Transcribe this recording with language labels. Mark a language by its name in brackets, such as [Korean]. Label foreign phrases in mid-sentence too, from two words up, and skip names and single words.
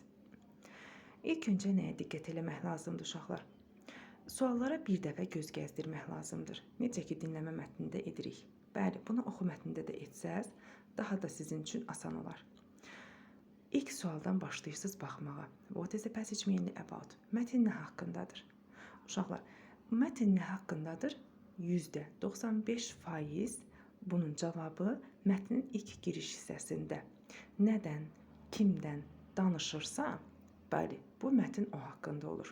[Azerbaijani] İlk öncə nəyə diqqət eləmək lazımdır uşaqlar? Suallara bir dəfə göz gəzdirmək lazımdır. Necə ki, dinləmə mətnində edirik. Bəli, bunu oxu mətnində də etsəz, daha da sizin üçün asan olar. İlk sualdan başlayırsınız baxmağa. [English] What is the passage mainly about? [Azerbaijani] Mətn nə haqqındadır? Uşaqlar, mətn nə haqqındadır? %95% bunun cavabı mətnin ilk giriş hissəsində. Nədən, kimdən danışırsa, bəli, bu mətn o haqqında olur.